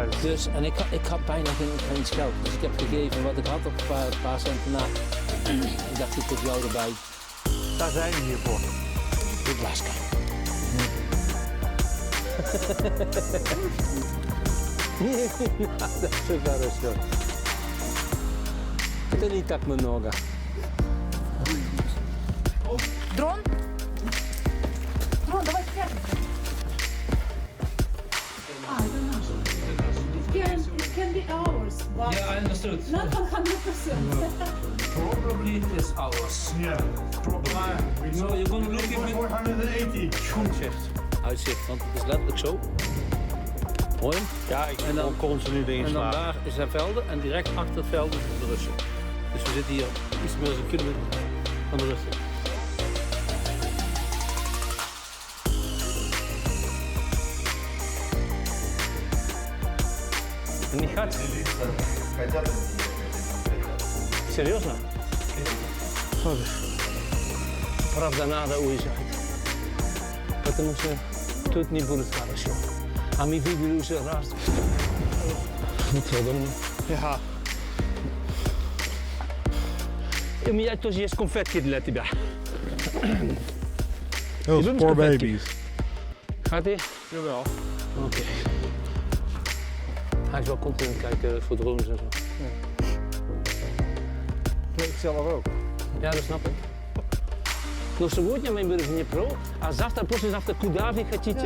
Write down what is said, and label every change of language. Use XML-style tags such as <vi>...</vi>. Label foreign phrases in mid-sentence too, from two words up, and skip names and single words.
<nl>Dus, en ik had bijna geen geld. Dus ik heb gegeven wat ik had op een paar centen na. Ik dacht, ik heb jou erbij. daar zijn we hier voor. De Blaska. Dat is zo хорошо.</nl> <ru>Это не так много. Дрон? Дрон, давай спрятаться.</ru> <en>It can be hours, but Yeah, I understood. not 100%. Probably it is ours. Yeah, probably. So you're gonna look at me. 480.</en> <nl>Uitzicht, want het is letterlijk zo. Hoor je hem? Ja, ik En dan- kon continu erin En dan slaan. daar zijn velden en direct achter het veld is de Russen. Dus we zitten hier iets meer dan een kilometer van de Russen.</nl> <ru>Не хотят. Серьезно? Правда, надо уезжать. Потому что тут не будет хорошо. А мы видели уже раз.</ru> <nl>Ja,</nl> <ru>У меня тоже есть конфетки для тебя.</ru> <en>Those</en> <nl>doet</nl> <en>poor</en> <nl>het perfect.</nl> <en>babies.</en> <nl>Gaat hij? jawel. Oké. Hij is wel continu kijken voor drones en zo. Ik zelf ook. Ja, dat snap ik.</nl> <ru>Но сегодня мы были в Днепро, а завтра, послезавтра куда вы хотите?</ru>